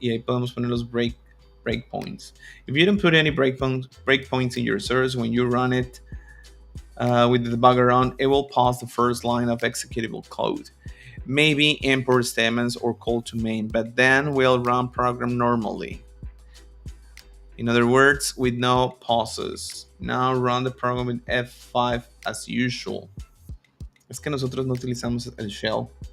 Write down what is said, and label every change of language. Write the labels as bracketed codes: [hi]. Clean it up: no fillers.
[es] Y ahí podemos poner los breakpoints. [en] If you don't put any breakpoints in your source, when you run it with the debugger on, it will pause the first line of executable code. Maybe import statements or call to main, but then we'll run program normally. In other words, with no pauses. Now run the program with F5 as usual. [es] Es que nosotros no utilizamos el shell.